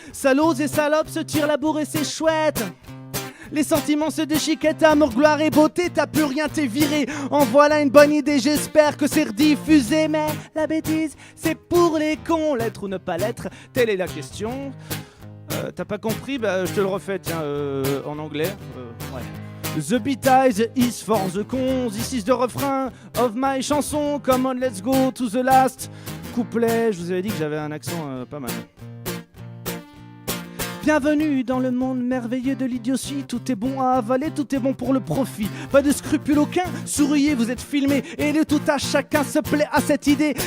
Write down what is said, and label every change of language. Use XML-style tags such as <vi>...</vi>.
<fr>Salauds et salopes se tirent la bourre et c'est chouette. Les sentiments se déchiquettent, amour, gloire et beauté, t'as plus rien, t'es viré. En voilà une bonne idée, j'espère que c'est rediffusé. Mais la bêtise, c'est pour les cons, l'être ou ne pas l'être, telle est la question. T'as pas compris? Bah, je te le refais, tiens, en anglais. Ouais.</fr> <en>The betize is for the cons. This is the refrain of my chanson. Come on, let's go to the last couplet.</en> <fr>Je vous avais dit que j'avais un accent pas mal. Bienvenue dans le monde merveilleux de l'idiotie. Tout est bon à avaler, tout est bon pour le profit. Pas de scrupule aucun, souriez, vous êtes filmés. Et le tout à chacun se plaît à cette idée.</fr>